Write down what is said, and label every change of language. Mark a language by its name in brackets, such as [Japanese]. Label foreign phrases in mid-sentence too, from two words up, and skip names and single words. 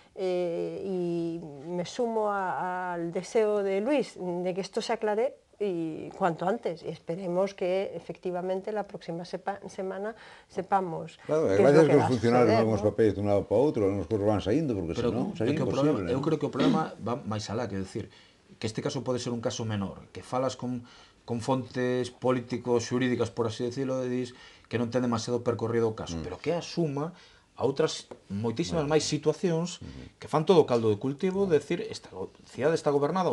[Spanish] Y me sumo al deseo de Luis de que esto se aclare y cuanto antes, y esperemos que efectivamente la próxima semana sepamos claro, que es lo que [Galician] os [Spanish] va a [Galician] funcionarios [Spanish] suceder, [Galician] non os papéis dun lado para outro, non os cousas van saindo, porque senón sería imposible. Eu creo que o problema va máis alá, que decir, que este caso pode ser un caso menor, que falas con fontes políticos xurídicas, por así decirlo, e dis que non ten demasiado percorrido o caso, pero que asuma a outras moitísimas máis situacións que fan todo o caldo de cultivo de decir, esta cidade está gobernada ou non.